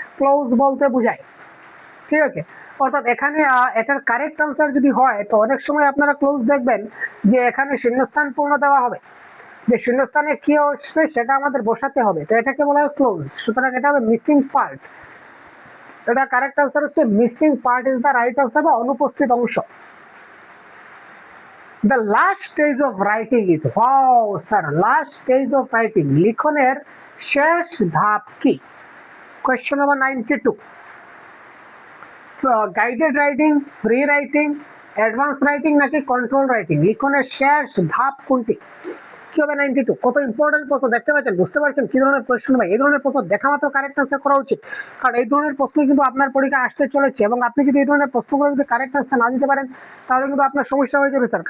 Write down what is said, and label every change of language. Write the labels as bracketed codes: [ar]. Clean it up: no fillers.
[bn] Close বলতে বোঝায়, ঠিক আছে। অর্থাৎ এখানে এটার কারেক্ট আনসার যদি হয় তো অনেক সময় আপনারা ক্লোজ দেখবেন যে এখানে শূন্যস্থান পূর্ণ দেওয়া হবে, যে শূন্যস্থানে কি আসবে সেটা আমাদের বসাতে হবে, তো এটাকে বলা হয় ক্লোজ। সুতরাং এটা হবে মিসিং পার্ট। এটা কারেক্ট আনসার হচ্ছে [en] missing part is the right answer [bn] বা অনুপস্থিত অংশ। [en] The last stage of writing is, wow sir, last stage of writing, [bn] লিখনের শেষ ধাপ কি? Question number 92। Guided writing, free writing, advance writing, নাকি কন্ট্রোল রাইটিং? লিখনের শেষ ধাপ কোনটি? কি হবে 92? কত ইম্পর্টেন্ট প্রশ্ন দেখতে পাচ্ছেন, বুঝতে পারছেন কি ধরনের প্রশ্ন ভাই? এই ধরনের প্রশ্ন দেখা মাত্র কারেক্ট আনসার করা উচিত, কারণ এই ধরনের প্রশ্ন কিন্তু আপনার পরীক্ষা আসতে চলেছে এবং আপনি যদি এই ধরনের প্রশ্নগুলো যদি কারেক্ট আনসার না দিতে পারেন তাহলে কিন্তু আপনার সমস্যা হয়ে যাবে স্যার।